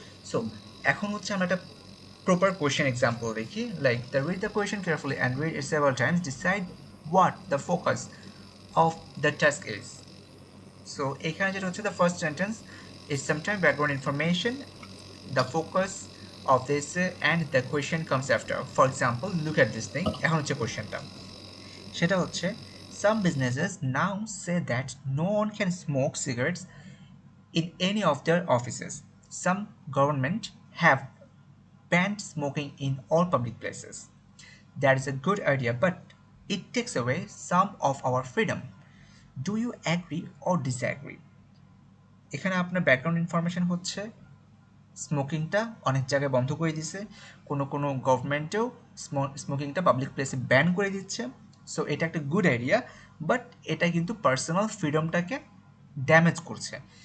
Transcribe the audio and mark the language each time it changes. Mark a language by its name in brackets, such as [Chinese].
[English] so [Bangla] এখন হচ্ছে আমরা একটা প্রপার কোয়েশ্চেন এক্সাম্পল দেখি, [English] Like the read the question carefully and read it several times, decide what the focus of the task is. So [Bangla] এখানে যেটা হচ্ছে, [English] The first sentence is sometimes background information, the focus of the essay and the question comes after. For example, look at this thing. [Bangla] এখন হচ্ছে কোয়েশ্চেনটা, সেটা হচ্ছে [English] some businesses now say that no one can smoke cigarettes in any of their offices. Some government have banned smoking in all public places. That is a good idea, but it takes away some of our freedom. Do you agree or disagree? [Bangla] এখানে আপনার background information হচ্ছে স্মোকিংটা অনেক জায়গায় বন্ধ করে দিছে, কোনো কোনো গভর্নমেন্টেও স্মোকিংটা পাবলিক প্লেসে ব্যান করে দিচ্ছে। সো এটা একটা গুড আইডিয়া, বাট এটা কিন্তু পার্সোনাল ফ্রিডমটাকে ড্যামেজ করছে।